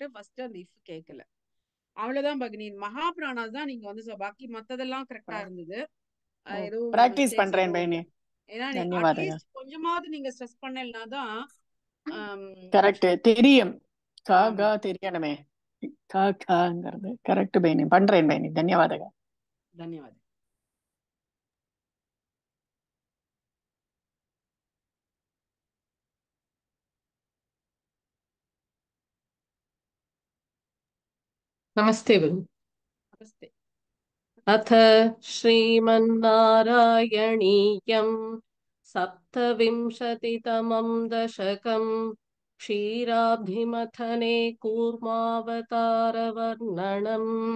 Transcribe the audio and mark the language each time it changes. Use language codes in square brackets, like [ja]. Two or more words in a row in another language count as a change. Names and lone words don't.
[ta] ஃபர்ஸ்ட் அந்த இஃப் கேட்கல, அவ்வளவுதான் பக்னி. மகாபிராணாஸ் தான் நீங்க வந்து பாக்கி மத்ததெல்லாம் கரெக்டா இருந்தது. ஏதோ பிராக்டிஸ் பண்றேன் பைனி. ஏன்னா அட்லீஸ்ட் கொஞ்சமாவது நீங்க ஸ்ட்ரெஸ் பண்ணலனாதான் கரெக்ட் தெரியும். காகா தெரியணுமே, காங்கிறது கரெக்ட் பைனி. பண்றேன் பைனி. தன்யவாதக. தன்யவாதம். [sa] नमस्ते। नमस्ते। अथ श्रीमन्नारायणीयं सप्तविंशतितमं दशकं क्षीराब्धिमथने कूर्मावतारवर्णनम्